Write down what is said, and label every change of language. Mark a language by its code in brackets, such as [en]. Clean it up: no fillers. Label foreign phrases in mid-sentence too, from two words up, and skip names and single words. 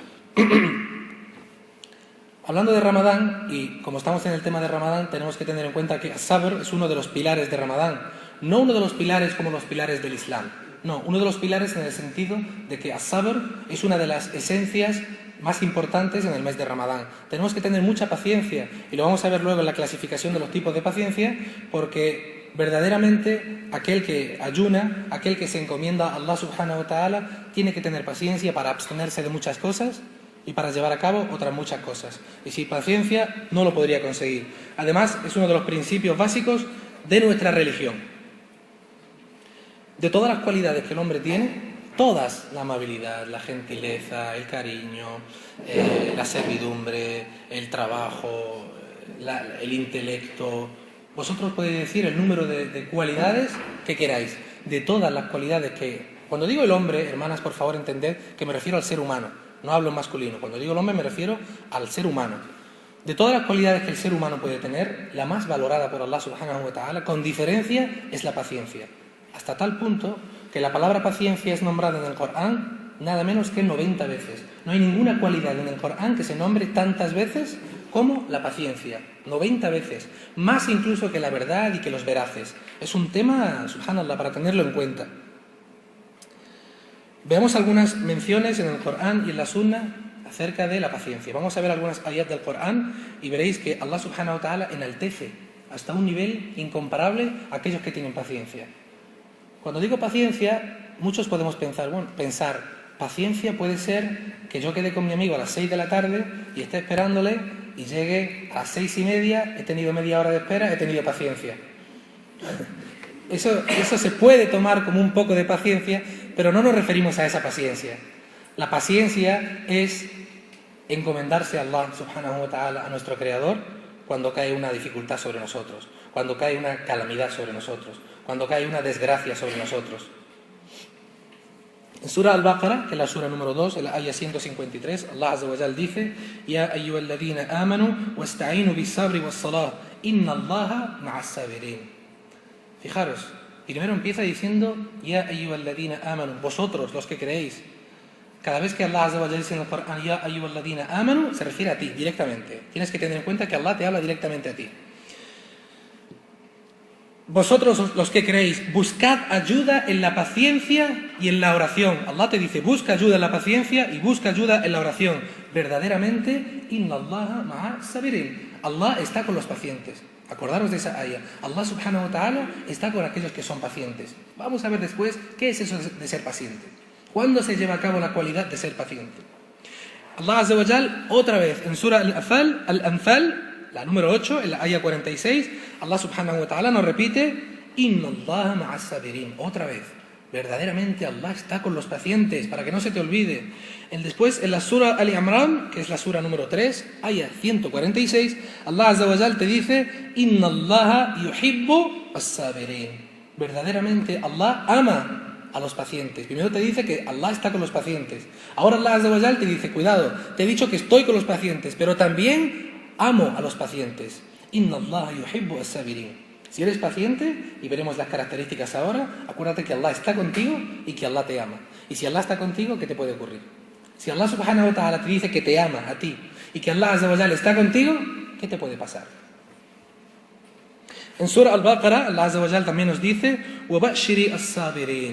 [es] Hablando de Ramadán, y como estamos en el tema de Ramadán, tenemos que tener en cuenta que as-sabr es uno de los pilares de Ramadán, no uno de los pilares como los pilares del Islam, no, uno de los pilares en el sentido de que as-sabr es una de las esencias más importantes en el mes de Ramadán. Tenemos que tener mucha paciencia, y lo vamos a ver luego en la clasificación de los tipos de paciencia, porque verdaderamente aquel que ayuna, aquel que se encomienda a Allah [ar] سبحانه وتعالى, [es] tiene que tener paciencia para abstenerse de muchas cosas y para llevar a cabo otras muchas cosas. Y sin paciencia no lo podría conseguir. Además, es uno de los principios básicos de nuestra religión. De todas las cualidades que el hombre tiene, todas, la amabilidad, la gentileza, el cariño, la servidumbre, el trabajo, el intelecto, vosotros podéis decir el número de cualidades que queráis. De todas las cualidades que... Cuando digo el hombre, hermanas, por favor entended que me refiero al ser humano. No hablo en masculino. Cuando digo el hombre me refiero al ser humano. De todas las cualidades que el ser humano puede tener, la más valorada por Allah [ar] سبحانه وتعالى, [es] con diferencia, es la paciencia. Hasta tal punto que la palabra paciencia es nombrada en el Corán nada menos que 90 veces. No hay ninguna cualidad en el Corán que se nombre tantas veces como la paciencia. 90 veces. Más incluso que la verdad y que los veraces. Es un tema, subhanallah, para tenerlo en cuenta. Veamos algunas menciones en el Corán y en la Sunna acerca de la paciencia. Vamos a ver algunas ayat del Corán y veréis que Allah [ar] سبحانه وتعالى [es] enaltece hasta un nivel incomparable a aquellos que tienen paciencia. Cuando digo paciencia, muchos podemos pensar, paciencia puede ser que yo quede con mi amigo a las 6 de la tarde y esté esperándole y llegue a las 6:30, he tenido media hora de espera, he tenido paciencia. Eso se puede tomar como un poco de paciencia, pero no nos referimos a esa paciencia. La paciencia es encomendarse a Allah [ar] سبحانه وتعالى, [es] a nuestro Creador, cuando cae una dificultad sobre nosotros, cuando cae una calamidad sobre nosotros, cuando cae una desgracia sobre nosotros. En Sura Al-Baqarah, que es la sura número 2, el ayah 153, Allah [ar] عز وجل [es] dice: [ar] يا أيها الذين آمنوا استعينوا بالصبر والصلاة إن الله مع الصابرين. [es] Fijaros, primero empieza diciendo [ar] يا أيها الذين آمنوا, [es] vosotros los que creéis. Cada vez que Allah [ar] عز وجل [es] dice en el Corán [ar] يا أيها الذين آمنوا, [es] se refiere a ti directamente. Tienes que tener en cuenta que Allah te habla directamente a ti. Vosotros los que creéis, buscad ayuda en la paciencia y en la oración. Allah te dice, busca ayuda en la paciencia y busca ayuda en la oración. Verdaderamente, [ar] إن الله مع الصابرين. [es] Allah está con los pacientes. Acordaros de esa ayah. Allah [ar] سبحانه وتعالى [es] está con aquellos que son pacientes. Vamos a ver después qué es eso de ser paciente. ¿Cuándo se lleva a cabo la cualidad de ser paciente? Allah [ar] عز وجل, [es] otra vez, en Sura Al-Anfal, la número 8, en la ayah 46, Allah [ar] سبحانه وتعالى [es] nos repite [ar] إن الله مع الصابرين. [es] Otra vez, verdaderamente Allah está con los pacientes, para que no se te olvide. Después, en la Sura Al-Imran, que es la sura número 3, ayah 146, Allah [ar] عز وجل [es] te dice [ar] إن الله يحب الصابرين. [es] Verdaderamente Allah ama a los pacientes. Primero te dice que Allah está con los pacientes. Ahora Allah [ar] عز وجل [es] te dice, cuidado, te he dicho que estoy con los pacientes, pero también amo a los pacientes. [ar] إن الله يحب الصابرين. [es] Si eres paciente, y veremos las características ahora, acuérdate que Allah está contigo y que Allah te ama. Y si Allah está contigo, ¿qué te puede ocurrir? Si Allah [ar] سبحانه وتعالى [es] te dice que te ama a ti y que Allah [ar] عز وجل [es] está contigo, ¿qué te puede pasar? En Sura Al-Baqarah, Allah [ar] عز وجل [es] también nos dice [ar] وَبَأْشِرِ الصَّابِرِينَ.